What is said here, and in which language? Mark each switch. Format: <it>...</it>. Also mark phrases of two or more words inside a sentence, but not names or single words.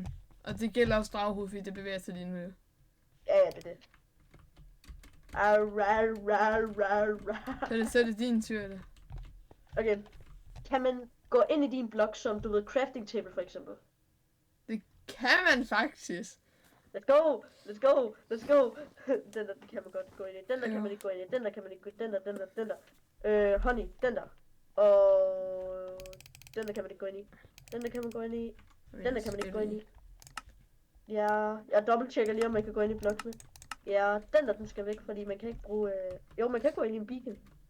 <da>Og det gælder også draghoved, fordi det bevæger sig lige nu. Ja, det er det. Så er det din tur, eller? Okay. Kan man gå ind i din blok som, du ved,</da> <en>crafting table</en> <da>for eksempel? Det kan man faktisk.</da> <en>Let's go! Let's go! Let's go!</en> <da>Den der kan man godt gå ind i. Den der kan man ikke gå ind i. Den der kan man ikke gå ind i. Den der. Honey, den der. Og den der kan man ikke gå ind i. Den der kan man gå ind i. Den der kan man ikke gå ind i. Ja, jeg dobbelttjekker lige, om man kan gå ind i bloksene. Ja, den skal væk, fordi man kan ikke bruge... Jo, man kan gå ind i en beacon.</da>